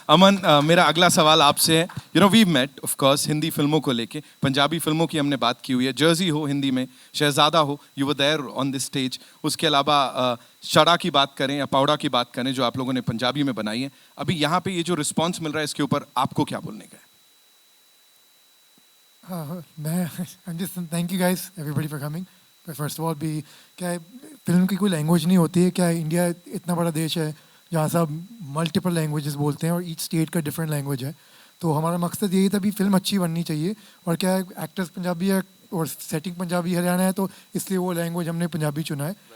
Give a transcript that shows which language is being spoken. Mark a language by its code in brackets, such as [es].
[hi] अमन, मेरा अगला सवाल आपसे है। [en] You know, we've met, of course, [hi] Hindi फिल्मों को लेके। पंजाबी फिल्मों की हमने बात की हुई है। जर्सी हो हिंदी में, शहजादा हो, [en] you were there on this stage. [hi] उसके अलावा शड़ा की बात करें या पावड़ा की बात करें, जो आप लोगों ने पंजाबी में बनाई है। अभी यहाँ पे ये जो रिस्पॉन्स मिल रहा है, इसके ऊपर आपको क्या बोलने का है? [en] मैं I'm just thank you guys everybody for coming. But first of all [hi] भी क्या है, फिल्म की कोई लैंग्वेज नहीं होती है क्या, इंडिया इतना बड़ा देश है जहाँ सब मल्टीपल लैंग्वेजेस बोलते हैं और ईच स्टेट का डिफरेंट लैंग्वेज है. तो हमारा मकसद यही था भी फिल्म अच्छी बननी चाहिए, और क्या है एक्टर्स पंजाबी है और सेटिंग पंजाबी हरियाणा है, तो इसलिए वो लैंग्वेज हमने पंजाबी चुना है.